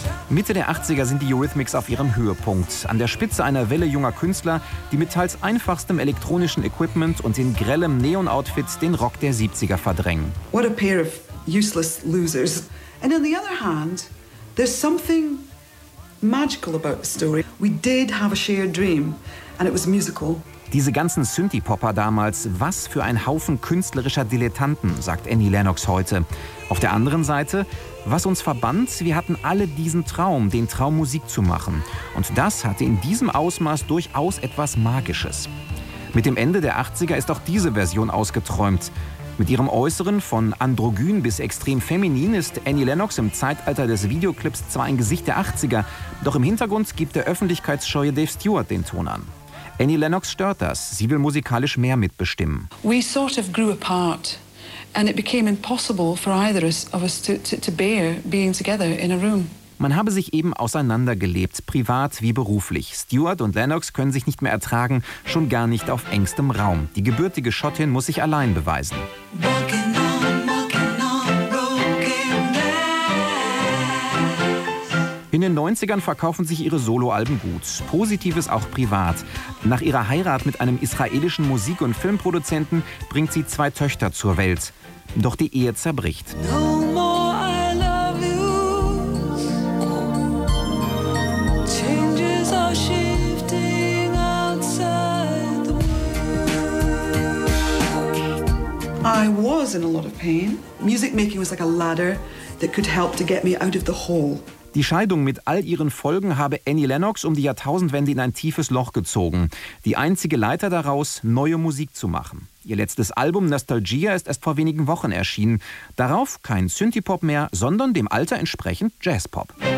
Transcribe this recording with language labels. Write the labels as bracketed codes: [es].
[de] Mitte der 80er sind die Eurythmics auf ihrem Höhepunkt. An der Spitze einer Welle junger Künstler, die mit teils einfachstem elektronischen Equipment und in grellem Neon-Outfit den Rock der 70er verdrängen. [en] What a pair of useless losers. And on the other hand, there's something magical about the story. We did have a shared dream and it was musical. [de] Diese ganzen Synthie-Popper damals, was für ein Haufen künstlerischer Dilettanten, sagt Annie Lennox heute. Auf der anderen Seite, was uns verband, wir hatten alle diesen Traum, den Traum Musik zu machen. Und das hatte in diesem Ausmaß durchaus etwas Magisches. Mit dem Ende der 80er ist auch diese Version ausgeträumt. Mit ihrem Äußeren, von androgyn bis extrem feminin, ist Annie Lennox im Zeitalter des Videoclips zwar ein Gesicht der 80er, doch im Hintergrund gibt der öffentlichkeitsscheue Dave Stewart den Ton an. Annie Lennox stört das. Sie will musikalisch mehr mitbestimmen. [en] We sort of grew apart and it became impossible for either of us to bear being together in a room. [de] Man habe sich eben auseinandergelebt, privat wie beruflich. Stewart und Lennox können sich nicht mehr ertragen, schon gar nicht auf engstem Raum. Die gebürtige Schottin muss sich allein beweisen. In den 90ern verkaufen sich ihre Soloalben gut. Positives auch privat. Nach ihrer Heirat mit einem israelischen Musik- und Filmproduzenten bringt sie zwei Töchter zur Welt. Doch die Ehe zerbricht. [en] No more I love you. Changes are shifting outside the world. I was in a lot of pain. Music making was like a ladder that could help to get me out of the hole. [de] Die Scheidung mit all ihren Folgen habe Annie Lennox um die Jahrtausendwende in ein tiefes Loch gezogen. Die einzige Leiter daraus, neue Musik zu machen. Ihr letztes Album Nostalgia ist erst vor wenigen Wochen erschienen. Darauf kein Synthie-Pop mehr, sondern dem Alter entsprechend Jazz-Pop.